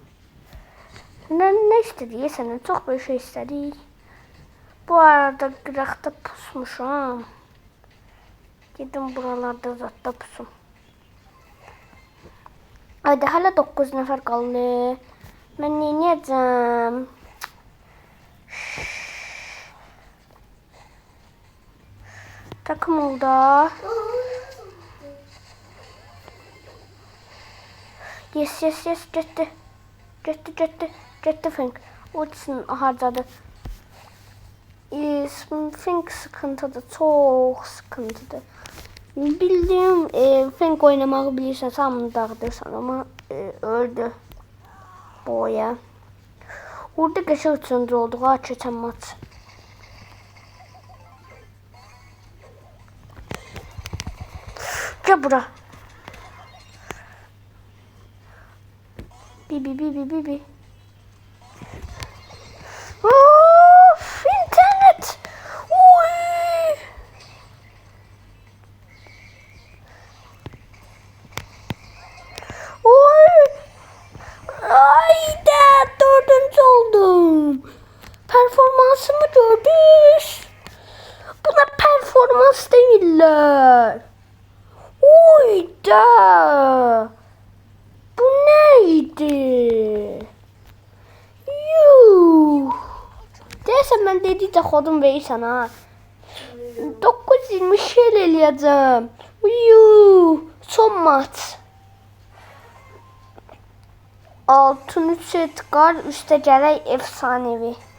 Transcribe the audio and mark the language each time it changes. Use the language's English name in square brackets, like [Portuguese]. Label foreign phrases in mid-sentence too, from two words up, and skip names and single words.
[Azerbaijani] Ne istədik sənə? Çox bir şey istədik. Bu arada qıraqda pusmuşam. Gedim buralarda zaten pusum. Hadi hala 9 nəfər qaldı. Mən nə edəcəm? [Turkish] Takım oldu. Yes. [Azerbaijani] Getdi Fink. Ultisini harcadı. [Turkish] Fink sıkıntıdır. Çok sıkıntıdır. [Azerbaijani] Bildiğim Fink oynamağı bilirsən, hamını dağıdırsan ama öldü. Boya. Orada qəşəng üçüncü olduq ha keçən maç. Gel bura. Bibi. Of, internet. Oy. Ayda 4. oldum. [Turkish] Performansımı gördünüz. Buna performans değiller. Oyda. Bu neydi? Yuh. [Azerbaijani] Deyəsən mən dedikcə xodum verirsən ha. 9-20 şey eləyəcəm. Yuh. Son maç. Altın 3 Edgar, üstə gələk efsanevi.